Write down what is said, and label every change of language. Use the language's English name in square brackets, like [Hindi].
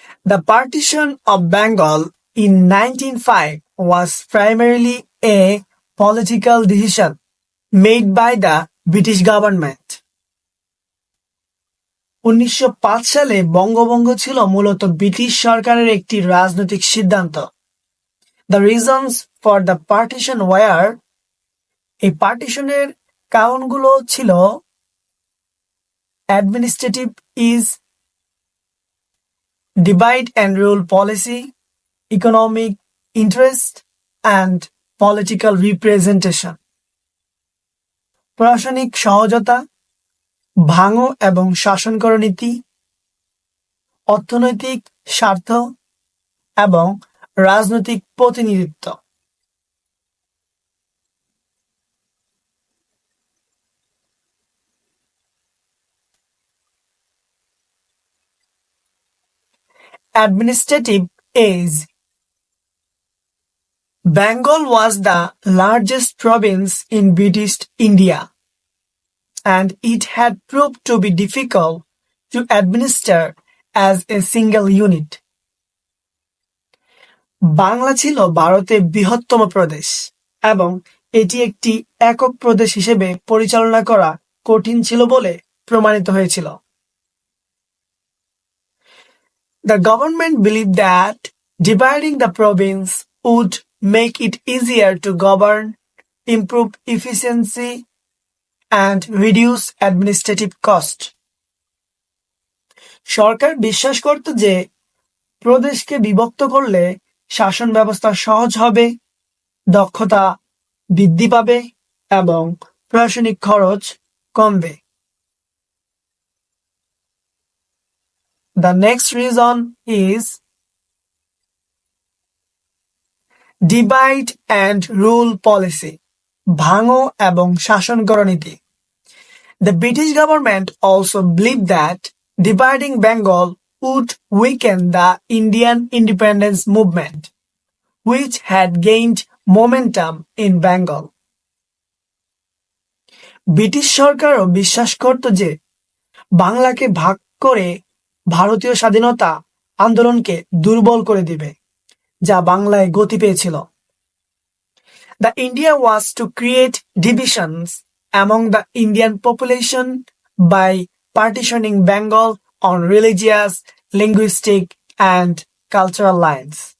[English] The partition of Bengal in 1905 was primarily a political decision made by the British government. [Bangla] 1905 সালে বঙ্গভঙ্গ ছিল মূলত British সরকারের একটি রাজনৈতিক সিদ্ধান্ত। [English] The reasons for the partition were, [Bangla] এই পার্টিশনের কারণগুলো ছিল [English] administrative ease, divide and rule policy, economic interest and political representation. [Bangla] প্রশাসনিক সহজতা, ভাঙো এবং শাসন করো নীতি, অর্থনৈতিক স্বার্থ এবং রাজনৈতিক প্রতিনিধিত্ব। [English] Administrative ease. Bengal was the largest province in British India, and it had proved to be difficult to administer as a single unit. [Bangla] Bangla ছিল ভারতের বৃহত্তম প্রদেশ এবং এটি একটি একক প্রদেশ হিসেবে পরিচালনা করা কঠিন ছিল বলে প্রমাণিত হয়েছিল। [English] The government believed that dividing the province would make it easier to govern, improve efficiency, and reduce administrative cost. [Bangla] সরকার বিশ্বাস করত যে প্রদেশকে বিভক্ত করলে শাসন ব্যবস্থা সহজ হবে, দক্ষতা বৃদ্ধি পাবে এবং প্রশাসনিক খরচ কমবে। [English] The next reason is divide and rule policy, [Bangla] ভাঙো এবং শাসন করো নীতি। [English] The British government also believed that dividing Bengal would weaken the Indian independence movement, which had gained momentum in Bengal. [Bangla] British সরকারও বিশ্বাস করত যে বাংলাকে ভাগ করে ভারতীয় স্বাধীনতা আন্দোলনকে দুর্বল করে দিবে, যা বাংলায় গতি পেয়েছিল। [English] The idea was to create divisions among the Indian population by partitioning Bengal on religious, linguistic, and cultural lines.